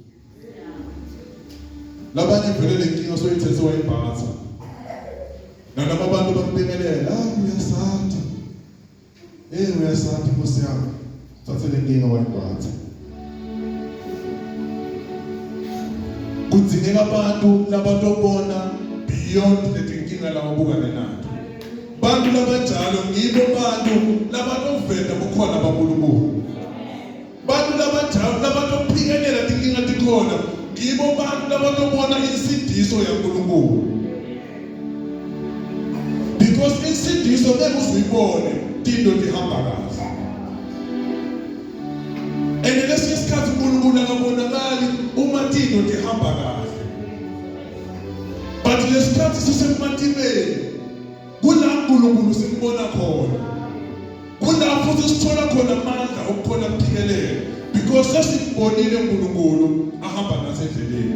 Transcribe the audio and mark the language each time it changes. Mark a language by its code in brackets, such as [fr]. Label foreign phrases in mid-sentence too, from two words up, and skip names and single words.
[ss] Labanye vele lenkinga soyithethe wayibhatha. Nanoma abantu bakubingelela, uyasathi. Uyasathi Nkosi yami. Thathe le nkinga wayigwatha. Kudzingeka abantu labatobona beyond letinkinga lababukane nazo. Bantu labanjalo ngibo bantu labatoveta bukhona baNkulunkulu. Bantu labanjalo labatophingelela tinkinga tikhona ngibo bantu labatobona insindiso yaNkulunkulu. Because insindiso ngeke uzuyibone tinto tihamba kahle. And lesikhathi isikhathi uNkulunkulu akabonakali uma tinto tihamba kahle. But lesikhathi sisematimeni kula uNkulunkulu simbona khona. Kula futhi sithola khona amandla okukhona ukuphikelele because sesibonile uNkulunkulu ahamba nasendleleni.